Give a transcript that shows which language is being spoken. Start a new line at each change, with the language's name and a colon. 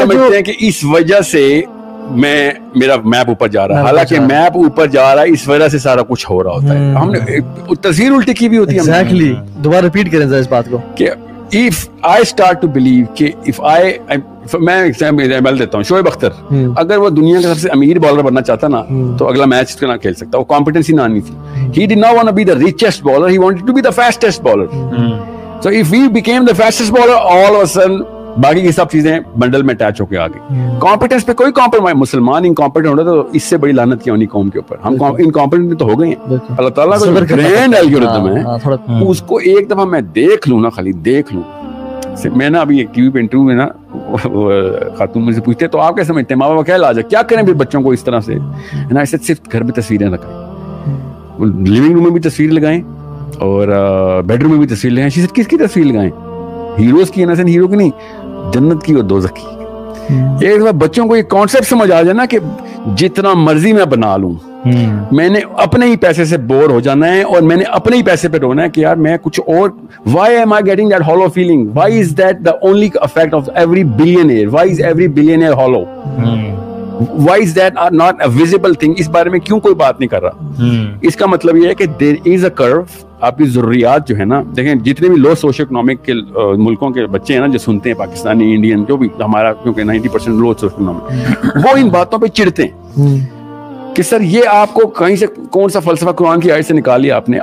Urdu: سمجھتے ہیں کہ اس وجہ سے میرا میپ اوپر جا رہا ہے, حالانکہ میپ اوپر جا رہا ہے اس وجہ سے سارا کچھ ہو رہا ہوتا ہے. ہم نے تصویر الٹی کی بھی ہوتی ہے. ایگزیکٹلی, دوبارہ ریپیٹ کریں ذرا اس بات کو کہ
English: if I start to believe
Urdu: کہ میں ایگزامپل دیتا ہوں, شعیب اختر اگر وہ دنیا کا سب سے امیر بالر بننا چاہتا نا تو اگلا میچ نہ کھیل سکتا, وہ کمپیٹنسی نہ آنی تھی.
English: He did not want to be the richest bowler, he wanted to be the fastest bowler. So if we became the fastest bowler, all of a sudden
Urdu: باقی کی سب چیزیں بنڈل میں اٹیچ ہو کے آ گئی. کمپیٹنس پہ کوئی کمپرومائز, مسلمان incompetent ہوتا تو اس سے بڑی لعنت کیا ہونی قوم کے اوپر. ہم انکمپیٹنٹ تو ہو گئے ہیں. اللہ تعالیٰ کا گرینڈ الگورتھم ہے, اس کو ایک دفعہ میں دیکھ لوں نا, خالی دیکھ لوں. میں نا ابھی ایک ٹی وی پہ انٹرویو میں نا خاتون مجھ سے پوچھتے تو آپ کیا سمجھتے ہیں ماں باپ کیا علاج ہے, کیا کریں پھر بچوں کو اس طرح سے؟ نا ایسے صرف گھر میں تصویریں لگائیں, لیونگ روم میں بھی تصویر لگائیں اور بیڈ روم میں بھی تصویر لگائیں. کس کی تصویر لگائیں؟ ہیروز کی, نا ہیرو کی نہیں, جنت کی اور دوزخ کی. ایک دفعہ بچوں کو یہ کانسیپٹ سمجھ آ جائے نا کہ جتنا مرضی میں بنا لوں, میں نے اپنے ہی پیسے سے بور ہو جانا ہے اور میں نے اپنے ہی پیسے پہ رونا ہے کہ یار میں کچھ اور.
English: Why am I getting that hollow feeling? Why is that the only effect of every billionaire? Why is every billionaire hollow? Why is that not a visible thing?
Urdu: اس بارے میں کیوں کوئی بات نہیں کر رہا؟ اس کا مطلب یہ ہے کہ
English: there is a curve.
Urdu: آپ کی ضروریات جو ہے نا, دیکھیں جتنے بھی لو سوشو اکنامک کے ملکوں کے بچے ہیں نا جو سنتے ہیں, پاکستانی, انڈین, جو بھی ہمارا, کیونکہ 90% لو سوشو اکنامک, وہ ان باتوں پہ چڑھتے ہیں کہ سر یہ آپ کو کہیں سے کون سا فلسفہ قرآن کی آیت سے نکالی آپ نے.